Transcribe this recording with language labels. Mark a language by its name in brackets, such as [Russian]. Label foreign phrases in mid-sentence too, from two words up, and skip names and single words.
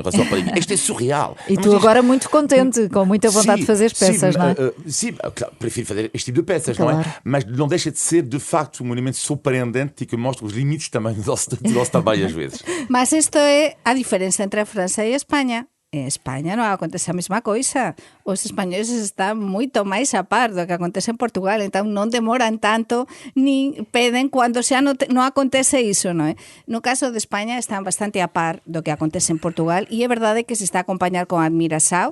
[Portuguese] Isto é surreal. E tu agora muito contente, com muita vontade de fazer as peças, não é? Sim, claro, prefiro fazer este tipo de peças, claro. Não é? Mas não deixa de ser, de facto, um elemento surpreendente e que mostra os limites também do nosso trabalho às vezes. Mas isto é a diferença entre a França e a Espanha. [Galician] En España non acontece a mesma coisa. Os españoles están moito máis a par do que acontece en Portugal, entón non demoran tanto nin peden cando xa non acontece iso, non é? No caso de España están bastante a par do que acontece en Portugal, e é verdade que se está a acompañar con admiración.